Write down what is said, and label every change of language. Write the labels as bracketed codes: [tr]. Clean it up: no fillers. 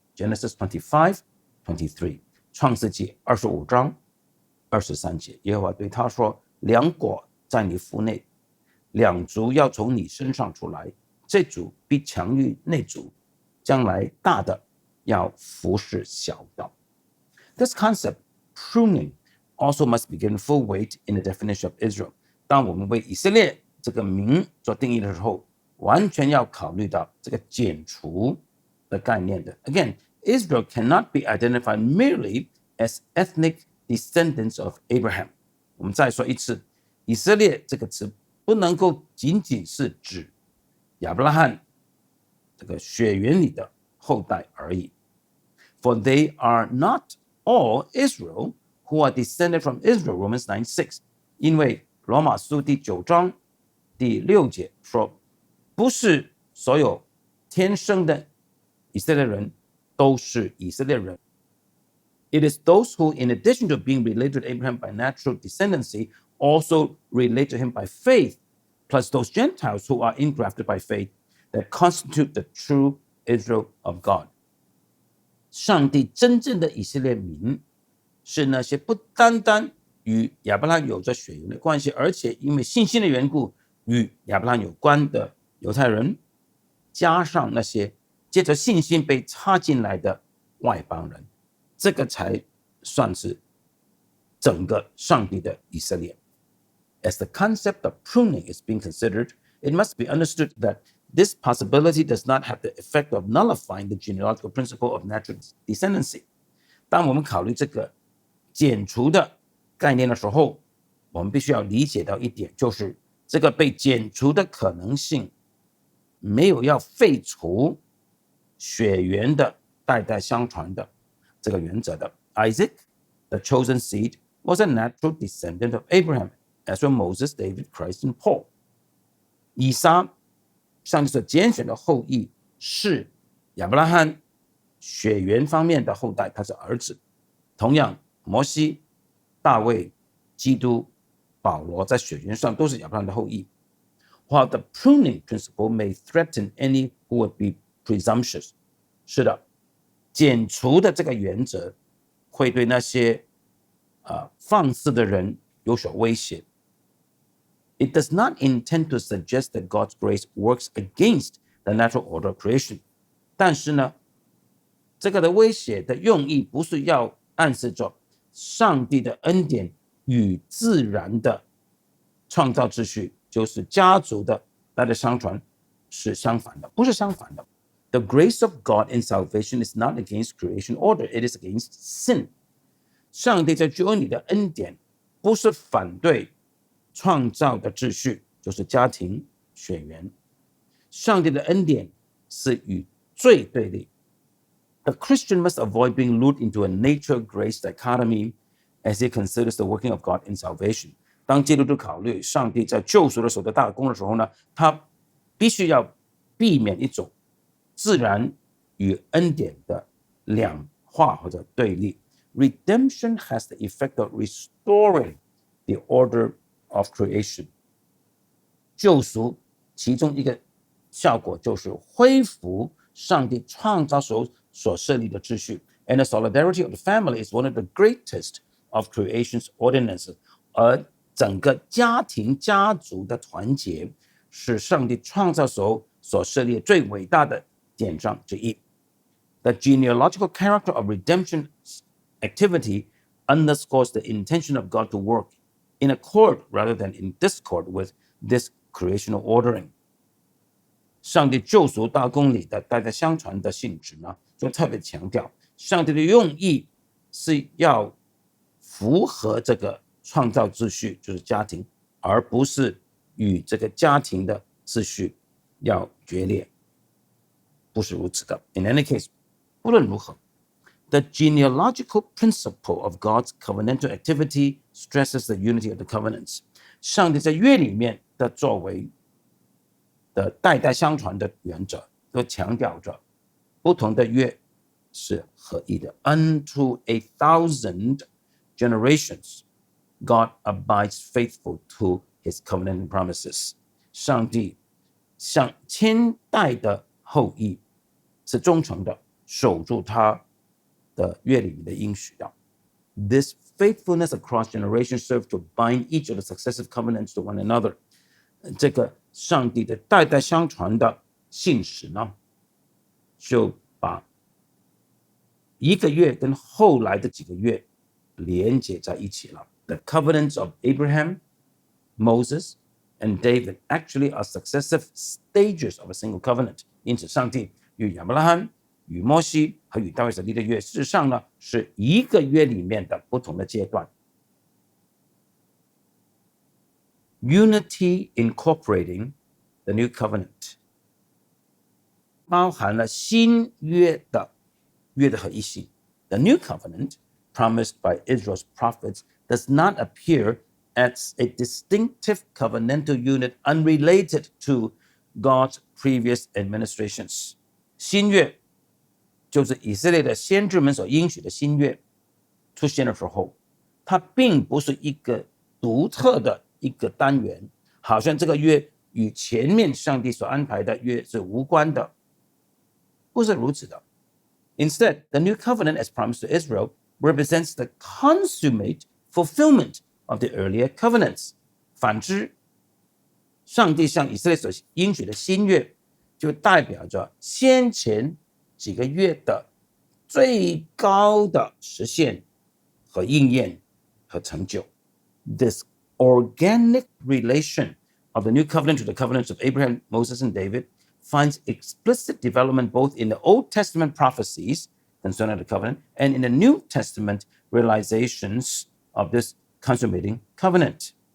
[en] Genesis 25, 23， [zh] 创世纪25章23节。耶和华对他说，两果在你腹内，两族要从你身上出来，这族必强于那族，将来大的要服侍小的。 [en] This concept, pruning, also must be given full weight in the definition of Israel。 [zh] 当我们为以色列这个名做定义的时候，完全要考虑到这个剪除的概念的。 [en] Again, Israel cannot be identified merely as ethnic descendants of Abraham。 [zh] 我们再说一次，以色列这个词不能够仅仅是指亚伯拉罕这个血缘里的后代而已。 [en] For they are not all Israel who are descended from Israel, Romans 9:6。 [zh] 因为罗马书第9章第6节说，不是所有天生的以色列人都是以色列人。 [en] It is those who, in addition to being related to Abraham by natural descendancy, also relate to him by faith, plus those Gentiles who are engrafted by faith, that constitute the true Israel of God。 [zh] 上帝真正的以色列民是那些不单单与亚伯拉罕有着血缘的关系，而且因为信心的缘故与亚伯拉罕有关的犹太人，加上那些借着信心被插进来的外邦人，这个才算是整个上帝的以色列。 [en] As the concept of pruning is being considered, it must be understood that this possibility does not have the effect of nullifying the genealogical principle of natural descendancy。 [zh] 当我们考虑这个剪除的概念的时候，我们必须要理解到一点，就是这个被剪除的可能性没有要废除血缘的代代相传的这个原则的。 [en] Isaac, the chosen seed, was a natural descendant of Abraham, as were Moses, David, Christ, and Paul。 [zh] 以撒，上帝所拣选的后裔，是亚伯拉罕血缘方面的后代，他是儿子。同样，摩西、大卫、基督、保罗在血缘上都是亚伯拉罕的后裔。 [en] While the pruning principle may threaten any who would be presumptuous， [zh] 是的，剪除的这个原则会对那些放肆的人有所威胁。 [en] It does not intend to suggest that God's grace works against the natural order of creation。 [zh] 但是呢，这个的威胁的用意不是要暗示着上帝的恩典与自然的创造秩序，就是家族的代代相传是相反的，不是相反的。 [en] The grace of God in salvation is not against creation order, it is against sin。 [zh] 上帝在救恩里的恩典不是反对创造的秩序，就是家庭血缘。上帝的恩典是与罪对立。 [en] The Christian must avoid being lured into a nature-grace dichotomy as he considers the working of God in salvation。 [zh] 当基督徒考虑上帝在救赎的时候的大功的时候呢，他必须要避免一种自然与恩典的两化或者对立。 [en] Redemption has the effect of restoring the order of creation。 [zh] 救赎其中一个效果就是恢复上帝创造时候所设立的秩序。 [en] And the solidarity of the family is one of the greatest of creation's ordinances。 [zh] 而整个家庭家族的团结是上帝创造时候所设立最伟大的典章之一。 [en] The genealogical character of redemption activity underscores the intention of God to work in accord rather than in discord with this creational ordering。 [zh] 上帝救赎大功里的代代相传的性质呢，就特别强调上帝的用意是要符合这个创造秩序，就是家庭，而不是与这个家庭的秩序要决裂，不是如此的。 [en] In any case, [zh] 不论如何， [en] the genealogical principle of God's covenantal activity stresses the unity of the covenants. [zh] 上帝在约里面的作为的代代相传的原则，都强调着不同的约是合一的。 [en] Unto 1,000 generations, God abides faithful to his covenant promises. [zh] 上帝向千代的后裔是忠诚的，守住他的约里面的应许的。 [en] This faithfulness across generations serves to bind each of the successive covenants to one another. [zh] 这个上帝的代代相传的信实呢，就把一个月跟后来的几个月连接在一起了。 [en] The covenants of Abraham, Moses, and David actually are successive stages of a single covenant. [zh] 因此，上帝与亚伯拉罕、与摩西和与大卫所立的约，事实上呢，是一个约里面的不同的阶段。 [en] Unity incorporating the new covenant [zh] 包含了新约的合一性。 [en] The new covenant promised by Israel's prophets does not appear as a distinctive covenantal unit unrelated to God's previous administrations. [zh] 新约就是以色列的先知们所应许的新约出现的时候，它并不是一个独特的一个单元，好像这个约与前面上帝所安排的约是无关的，不是如此的。 [en] Instead, the new covenant as promised to Israel represents the consummate fulfillment of the earlier covenants. [zh] 反之，上帝向以色列所应许的新约，就代表着先前几个月的最高的实现和应验和成就。 [en] This organic relation of the new covenant to the covenants of Abraham, Moses, and David finds explicit development both in the Old Testament prophecies concerning the covenant and in the New Testament realizations of this consummating covenant.